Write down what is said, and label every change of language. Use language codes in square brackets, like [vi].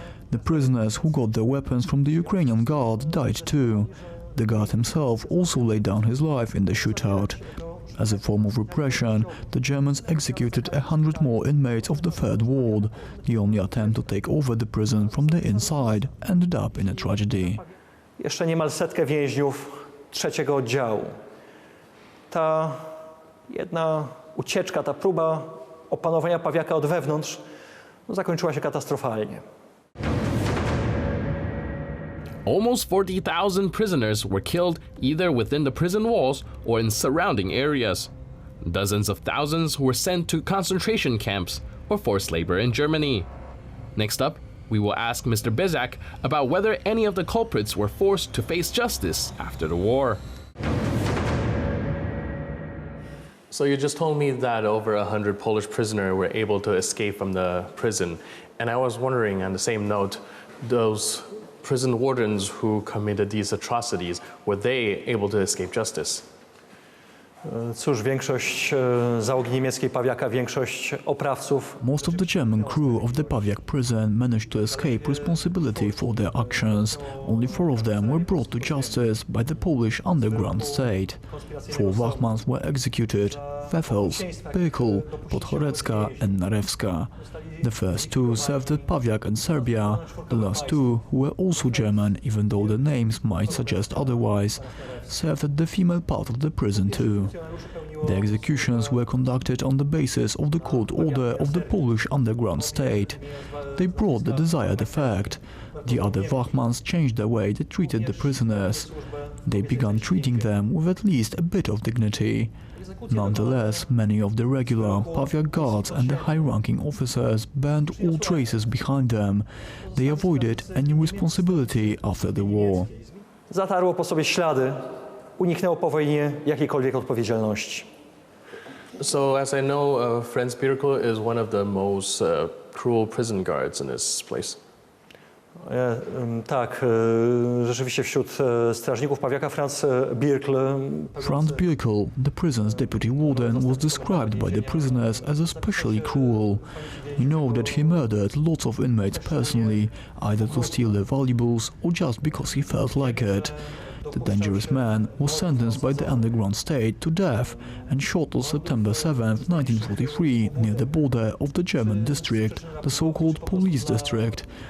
[en] The prisoners who got their weapons from the Ukrainian guard died too. The guard himself also laid down his life in the shootout. As a form of repression, the Germans executed 100 more inmates of the Third Ward. The only attempt to take over the prison from the inside ended up in a tragedy. [pl] Jeszcze niemal 100 więźniów trzeciego oddziału. Ta jedna ucieczka, ta próba opanowania Pawiaka od wewnątrz zakończyła się katastrofalnie. [en] Almost 40,000 prisoners were killed either within the prison walls or in surrounding areas. Dozens of thousands were sent to concentration camps or forced labor in Germany. Next up, we will ask Mr. Bezak about whether any of the culprits were forced to face justice after the war. So you just told me that over 100 Polish prisoners were able to escape from the prison. And I was wondering, on the same note, those prison wardens who committed these atrocities, were they able to escape justice? [pl] Cóż, większość załogi niemieckiej Pawiaka, większość oprawców. [en] Most of the German crew of the Pawiak prison managed to escape responsibility for their actions. Only 4 of them were brought to justice by the Polish underground state. 4 Wachmanns were executed: Wefels, Pyrkl, Podhorecka and Narewska. The first 2 served at Pawiak and Serbia. The last 2, who were also German, even though the names might suggest otherwise, served at the female part of the prison too. The executions were conducted on the basis of the court order of the Polish underground state. They brought the desired effect. The other Wachmanns changed the way they treated the prisoners. they began treating them with at least a bit of dignity. Nonetheless, many of the regular Pawiak guards and the high-ranking officers burned all traces behind them. They avoided any responsibility after the war. [pl] Zatarło po sobie ślady, uniknęło po wojnie jakiejkolwiek odpowiedzialności. [en] So, as I know, Franz Birkel is one of the most cruel prison guards in this place. [pl] Tak, rzeczywiście wśród strażników Pawiaka Franz Birkel. [en] Franz Birkel, the prison's deputy warden, was described by the prisoners as especially cruel. We know that he murdered lots of inmates personally, either to steal their valuables or just because he felt like it. The dangerous man was sentenced by the underground state to death and shot on September 7, 1943, near the border of the German district, the so-called police district.